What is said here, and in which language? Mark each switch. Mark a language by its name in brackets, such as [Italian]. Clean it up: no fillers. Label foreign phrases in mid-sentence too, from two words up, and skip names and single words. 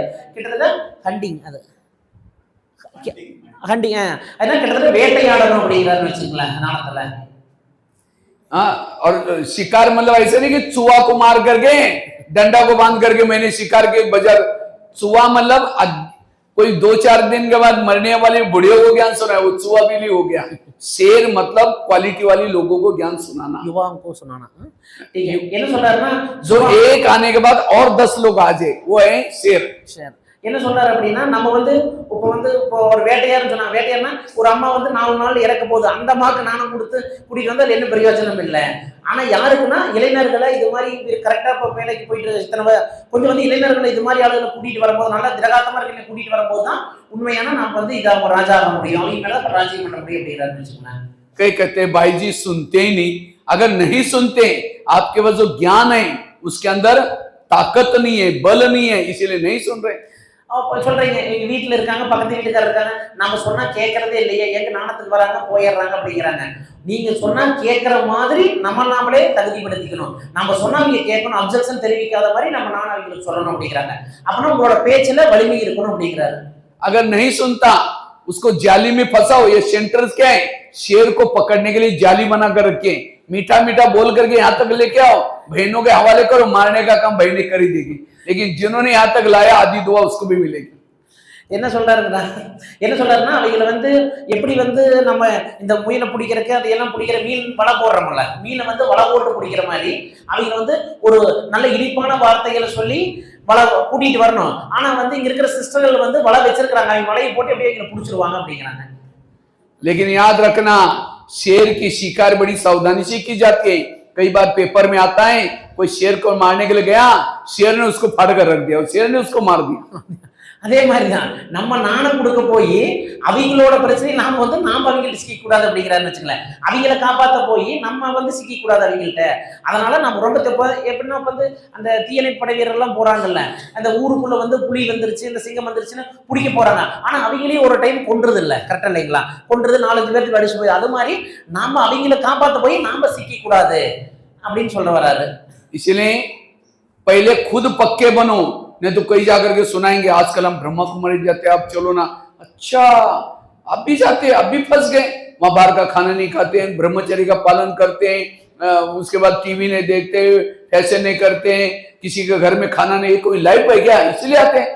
[Tamil] கிட்டத்தட்ட ஹண்டிங், அது ஹண்டிங் அதான் கிட்டத்தட்ட வேட்டையாடணும் அப்படிங்கிறாருன்னு வச்சுங்களேன் ஞானத்துல. [Hindi] और शिकार मतलब ऐसे नहीं कि चूहा को मार करके डंडा को बांध करके मैंने शिकार के बजाय। चूहा मतलब कोई 2-4 दिन के बाद मरने वाले बुढ़ियों को ज्ञान सुनाया, वो चूहा भी नहीं हो गया। शेर मतलब क्वालिटी वाली लोगों को ज्ञान सुनाना, युवाओं को सुनाना। ठीक है, ये ना சொல்றாருன்னா जो एक आने के बाद और 10 लोग आ जाए, वो है शेर। [Tamil] என்ன சொல்றாரு அப்படின்னா, நம்ம வந்து இப்போ ஒரு வேட்டையாருன்னு சொன்னா, வேட்டையார்னா ஒரு அம்மா வந்து 4 நாள் இறக்க போகுது, அந்த அம்மாவுக்கு நானும் கொடுத்து கூட்டிட்டு வந்தா என்ன பிரயோஜனம் இல்லை. ஆனா யாருக்குன்னா இளைஞர்களை இது மாதிரி கரெக்டா இப்போ வேலைக்கு போயிட்டு இத்தனை கொஞ்சம் வந்து இளைஞர்களை இது மாதிரி ஆளுகளை கூட்டிட்டு வரும்போது, நல்லா திரகாத்தமா இருக்கிற கூட்டிட்டு வரும்போது தான் உண்மையான நம்ம வந்து இதை ராஜா ஆக முடியும், அவங்க மேல ராஜ்யம் பண்ண முடியும் அப்படிங்கிறாருன்னு வச்சுக்கோங்களேன். [Hindi] कई कहते हैं भाई जी सुनते ही नहीं। अगर नहीं सुनते, आपके पास जो ज्ञान है उसके अंदर ताकत नहीं है, बल नहीं है, इसीलिए नहीं सुन रहे। [Tamil] சொல்றீங்க எங்க வீட்டுல இருக்காங்க, பக்கத்து வீட்டுக்காரர் இருக்காங்க, நம்ம சொன்னா கேட்கறதே இல்லையே, எங்க நாணத்துக்கு வராங்க போயிடுறாங்க அப்படிங்கிறாங்க. நீங்க சொன்னா கேட்கிற மாதிரி நம்ம நாமளே தகுதிப்படுத்திக்கணும். நம்ம சொன்னா அவங்க கேட்கணும், அப்செக்ஷன் தெரிவிக்காத மாதிரி நம்ம நானும் அவங்களுக்கு சொல்லணும் அப்படிங்கிறாங்க. அப்படின்னா உங்களோட பேச்சுல வலிமை இருக்கணும் அப்படிங்கிறாரு. [Hindi] अगर नहीं सुनता उसको जाली में फंसाओ। ये सेंटर्स क्या है, शेर को पकड़ने के लिए जाली बना कर रखे, मीठा मीठा बोल करके यहाँ तक लेके आओ, बहनों के हवाले करो, मारने का काम बहनें कर ही देगी। लेकिन जिन्होंने यहाँ तक लाया आधी दुआ उसको भी मिलेगी। [Tamil] என்ன சொல்றாருன்னா அவங்கள வந்து எப்படி வந்து நம்ம இந்த முயலை பிடிக்கிறதுக்கு அதையெல்லாம் பிடிக்கிற மீன் வலை போடுறோம்ல, மீனை வந்து வலை போட்டு பிடிக்கிற மாதிரி அவங்க வந்து ஒரு நல்ல இனிப்பான வார்த்தைகளை சொல்லி வலை கூட்டிட்டு வரணும். ஆனா வந்து இங்க இருக்கிற சிஸ்டர்கள் வந்து வலை வச்சிருக்காங்க, அவங்க வலையை போட்டு அப்படியே எங்களை பிடிச்சிருவாங்க அப்படிங்கிறாங்க. [Hindi] लेकिन याद रखना, शेर की शिकार बड़ी सावधानी से की जाती है। कई बार पेपर में आता है कोई शेर को मारने के लिए गया, शेर ने उसको फाड़ कर रख दिया और शेर ने उसको मार दिया। அதே மாதிரிதான் நம்ம நாணம் கொடுக்க போய் அவங்களோட பிரச்சனை நாம வந்து அவங்கள்ட்ட சிக்க கூடாது அப்படிங்கிறாருன்னு வச்சுங்களேன். அவங்கள காப்பாற்ற போய் நம்ம வந்து சிக்க கூடாது அவங்கள்ட்ட. அதனால நம்ம ரொம்ப எப்படின்னா வந்து அந்த தீயணைப்படை வீரர்லாம் போறாங்கல்ல, அந்த ஊருக்குள்ள வந்து புலி வந்துருச்சு, இந்த சிங்கம் வந்துருச்சுன்னு பிடிக்க போறாங்க. ஆனா அவங்களையும் ஒரு டைம் கொன்றது இல்லை, கரெக்டா இல்லைங்களா? கொன்றது 4-5 பேருக்கு அடிச்சு போய் அது மாதிரி நாம அவங்கள காப்பாற்ற போய் நாம சிக்க கூடாது அப்படின்னு சொல்ல வராரு. इसलिए पहले खुद पक्के बनो, नहीं तो कहीं जाकर के सुनाएंगे आजकल हम ब्रह्मा कुमारी जाते हैं, आप चलो ना। अच्छा आप भी जाते हैं, अब भी फंस गए, वहां बाहर का खाना नहीं खाते हैं, ब्रह्मचर्य का पालन करते हैं, उसके बाद टीवी नहीं देखते, फैशन नहीं करते हैं, किसी के घर में खाना नहीं, कोई लाइफ है क्या, इसलिए आते हैं।